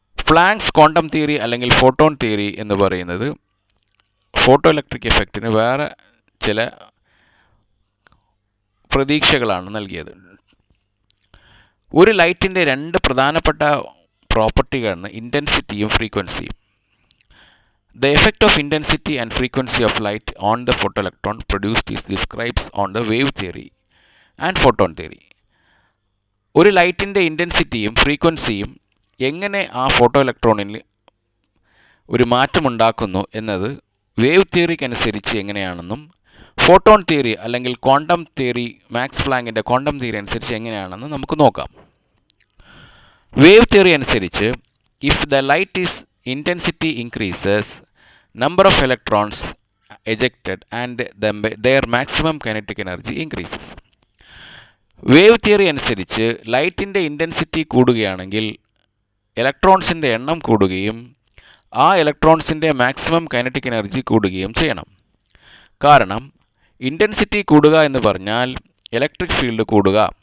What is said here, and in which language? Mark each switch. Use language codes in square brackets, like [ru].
[ml] Planks quantum theory അല്ലെങ്കിൽ photon theory എന്ന് പറയുന്നത് ഫോട്ടോ ഇലക്ട്രിക് എഫക്റ്റിന് വേറെ ചില പ്രതീക്ഷകളാണ് നൽകിയത്. ഒരു ലൈറ്റിൻ്റെ രണ്ട് പ്രധാനപ്പെട്ട പ്രോപ്പർട്ടികളാണ് ഇൻറ്റൻസിറ്റിയും ഫ്രീക്വൻസിയും. [en] The effect of intensity and frequency of light on the photoelectron produced is described on the wave theory and photon theory. [ml] ഒരു ലൈറ്റിൻ്റെ ഇൻറ്റൻസിറ്റിയും ഫ്രീക്വൻസിയും എങ്ങനെ ആ ഫോട്ടോ ഇലക്ട്രോണിൽ ഒരു മാറ്റമുണ്ടാക്കുന്നു എന്നത് വേവ് തിയറിക്ക് അനുസരിച്ച് എങ്ങനെയാണെന്നും ഫോട്ടോൺ തിയറി അല്ലെങ്കിൽ quantum theory, max പ്ലാങ്കിൻ്റെ quantum theory അനുസരിച്ച് എങ്ങനെയാണെന്ന് നമുക്ക് നോക്കാം. വേവ് തിയറി അനുസരിച്ച് [en] If the light is intensity increases, number of electrons ejected and their maximum kinetic energy increases. [ml] Wave theory അനുസരിച്ച് ലൈറ്റിൻ്റെ ഇൻറ്റൻസിറ്റി കൂടുകയാണെങ്കിൽ ഇലക്ട്രോൺസിൻ്റെ എണ്ണം കൂടുകയും ആ ഇലക്ട്രോൺസിൻ്റെ മാക്സിമം കൈനറ്റിക് എനർജി കൂടുകയും ചെയ്യണം. കാരണം ഇൻറ്റൻസിറ്റി കൂടുക എന്ന് പറഞ്ഞാൽ ഇലക്ട്രിക് ഫീൽഡ് കൂടുക.